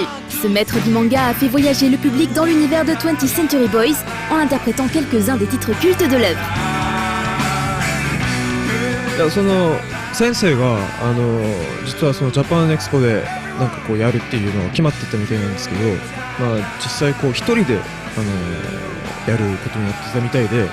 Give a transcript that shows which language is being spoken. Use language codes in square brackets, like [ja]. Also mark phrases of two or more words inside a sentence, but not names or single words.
[fr] Ce maître du manga a fait voyager le public dans l'univers de 20th Century Boys en interprétant quelques-uns des titres cultes de l'œuvre. [ja] その先生が実はそのジャパンエクスポでなんかこうやるっていうのが決まってたみたいなんですけど、実際こう一人でやることになってたみたいで。